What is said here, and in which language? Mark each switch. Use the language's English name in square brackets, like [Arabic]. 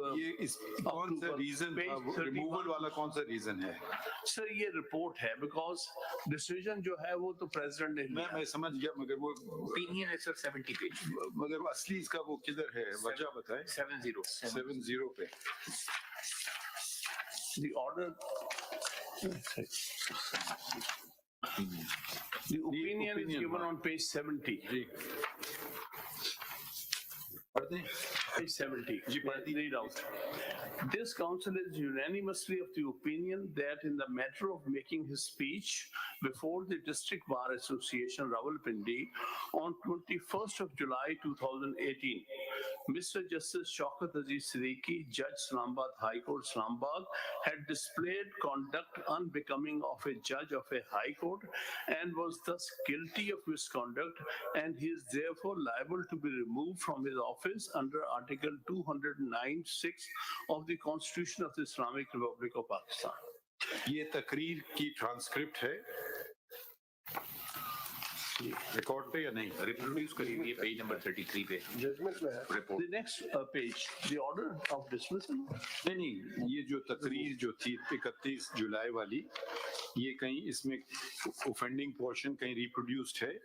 [Hindi] ये इस कौन सा रीजन रिमूवल वाला कौन सा रीजन है सर ये रिपोर्ट है बिकॉज डिसीजन जो है वो तो प्रेसिडेंट ने लिया मैं समझ गया मगर वो [English] Opinion is sir 70 page. [Hindi] मगर वो असली इसका वो किधर है वजह बताएं [English] 70. [Hindi] 70 पे [English] the order the opinion is given on page 70 [Hindi] जी पढ़ते हैं [English] page 70 read out this council is unanimously of the opinion that in the matter of making his speech before the District Bar Association Rawalpindi on 21st of July 2018 Mr. Justice Shaukat Aziz Siddiqui, Judge Islamabad High Court, Islamabad, had displayed conduct unbecoming of a judge of a high court and was thus guilty of misconduct, and he is therefore liable to be removed from his office under Article 209(6) of the Constitution of the Islamic Republic of Pakistan. [Hindi] ये तकरीर की transcript है record पे या नहीं Reproduce करिए ये page number 33 पे जजमेंट में है [English] report. The next page, the order of dismissal. [Hindi] नहीं ये जो तकरीर जो थी 31 जुलाई वाली ये कहीं इसमें ऑफेंडिंग पोर्शन कहीं रिप्रोड्यूस्ड है